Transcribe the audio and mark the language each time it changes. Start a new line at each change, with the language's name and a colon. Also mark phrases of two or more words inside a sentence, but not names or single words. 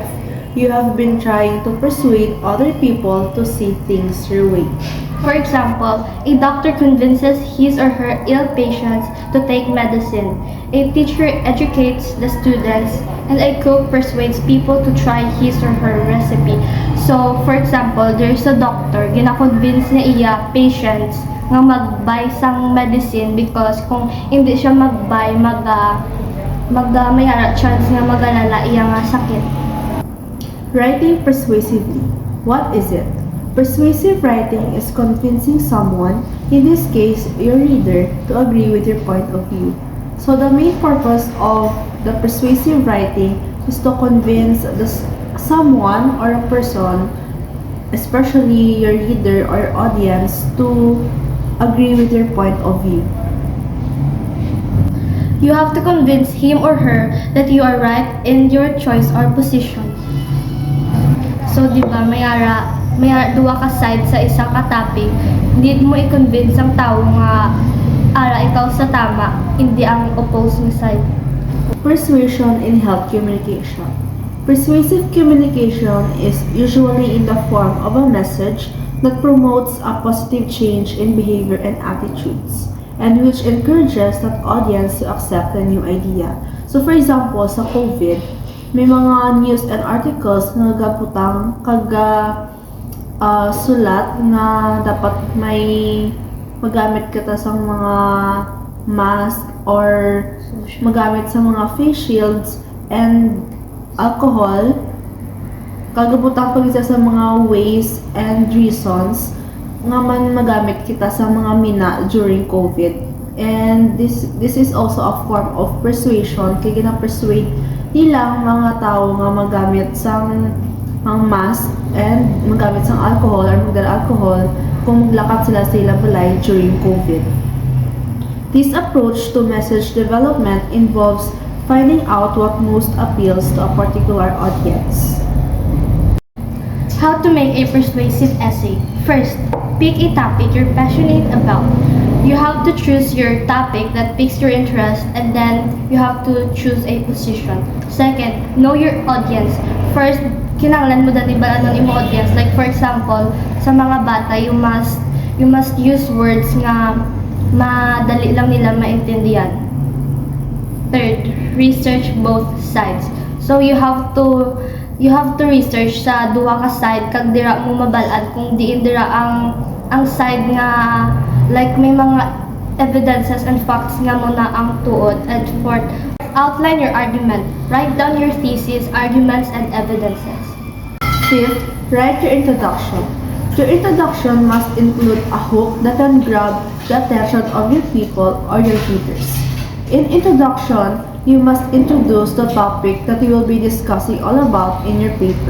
English: You have been trying to persuade other people to see things your way. For example, a doctor convinces his or her ill patients to take medicine, a teacher educates the students, and a cook persuades people to try his or her recipe. So, for example, there's a doctor,
Hiligaynon: gina-convince niya iya patients nga mag-buy sang medicine because kung hindi siya mag-buy, mayara chance nga magalala iya nga sakit.
English: Writing persuasively. What is it? Persuasive writing is convincing someone, in this case your reader, to agree with your point of view. So the main purpose of the persuasive writing is to convince someone or a person, especially your reader or audience, to agree with your point of view. You have to convince him or her that you are right in your choice or position. So,
Hiligaynon: di ba, mayara duwa ka side sa isang ka-topic, need mo i-convince ang tao nga ikaw sa tama, hindi ang
English: opposing side. Persuasion in health communication. Persuasive communication is usually in the form of a message that promotes a positive change in behavior and attitudes, and which encourages that audience to accept the new idea. So for example,
Hiligaynon: sa COVID, may mga
English: news and articles
Hiligaynon: na nagabutang sulat na dapat may magamit ka sa mga mask or magamit sa mga
English: face shields and alcohol.
Hiligaynon: Kagabutang pag isa sa mga
English: ways and reasons
Hiligaynon: nga man magamit kita sa mga mina
English: during COVID. And this is also a form of persuasion
Hiligaynon: kaya gina-persuade nila mga tao nga magamit sang
English: mask and
Hiligaynon: magamit sang
English: alcohol or
Hiligaynon: magdala alcohol kung maglakat sila sa ilang balay
English: during COVID. This approach to message development involves finding out what most appeals to a particular audience. How to make a persuasive essay. First, pick a topic you're passionate about. You have to choose your topic that piques your interest, and then you have to choose a position. Second, know your audience. First,
Hiligaynon: kinahanglan mo dali ba anong imo audience?
English: Like for example,
Hiligaynon: sa mga bata,
English: you must use words
Hiligaynon: nga madali lang nila maintindihan.
English: Third, research both sides. So you have to research
Hiligaynon: sa duha ka side kag dira mo mabal-an kung diin dira ang side nga like may mga
English: evidences and facts
Hiligaynon: nga mo na ang tuod.
English: And fourth, outline your argument. Write down your thesis, arguments, and evidences. Fifth, write your introduction. Your introduction must include a hook that can grab the attention of your people or your readers. In introduction, you must introduce the topic that you will be discussing all about in your paper.